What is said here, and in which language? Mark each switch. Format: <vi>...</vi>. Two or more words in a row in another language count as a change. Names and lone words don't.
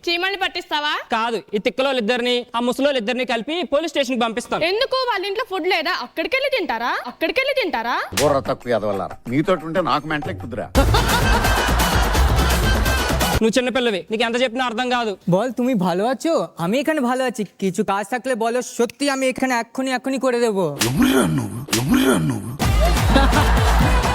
<te>చీమల్ని పట్టిస్తావా? కాదు, ఈ తిక్కలో ఇద్దరిని ఆ ముసలో ఇద్దరిని కలిపి పోలీస్ స్టేషన్ కి పంపిస్తాను. ఎందుకు? వాళ్ళ ఇంట్లో ఫుడ్ లేదా? అక్కడికెళ్ళి తింటారా? బుర్ర తక్కువ ఎదవల్లారా, మీతో ఉంటే నాకు మెంటలే కుదురా. నువ్వు చిన్నపిల్లవి, నీకు ఎంత చెప్పినా అర్థం కాదు.</te> <bn>বল তুমি ভালো আছো? আমি এখানে ভালো আছি। কিছু কাজ থাকলে বলো, সত্যি আমি এখানে এক্ষুনি করে দেবো।</bn>